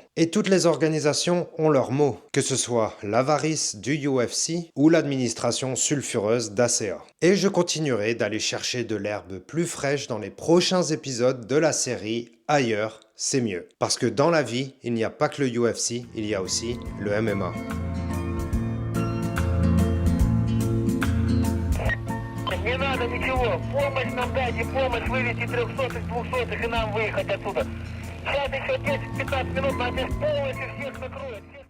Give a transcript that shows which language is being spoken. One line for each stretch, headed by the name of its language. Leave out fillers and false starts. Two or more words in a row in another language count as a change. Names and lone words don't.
French: Et toutes les organisations ont leur mot, que ce soit l'avarice du UFC ou l'administration sulfureuse d'ACA. Et je continuerai d'aller chercher de l'herbe plus fraîche dans les prochains épisodes de la série Ailleurs, c'est mieux. Parce que dans la vie, il n'y a pas que le UFC, il y a aussi le MMA.
Russian: Не надо ничего, помощь нам дайте, помощь вывести 300-х, 200-х и нам выехать отсюда. Сейчас еще 10-15 минут, нас здесь полностью всех накроют.